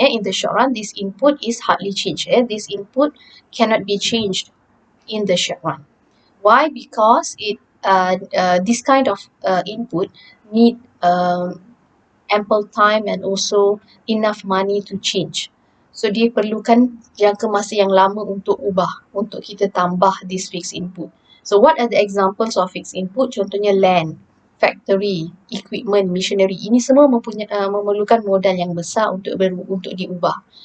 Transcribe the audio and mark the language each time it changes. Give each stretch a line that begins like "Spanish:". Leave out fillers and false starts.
English: Yeah, in the short run, this input is hardly changed. Yeah? This input cannot be changed in the short run. Why? Because this kind of input need ample time and also enough money to change.
Malay: So dia perlukan jangka masa yang lama untuk ubah, untuk kita tambah
English: this fixed input. So what are the examples of fixed input?
Malay: Contohnya
English: land, factory, equipment, machinery.
Malay: Ini semua memerlukan modal yang besar untuk diubah.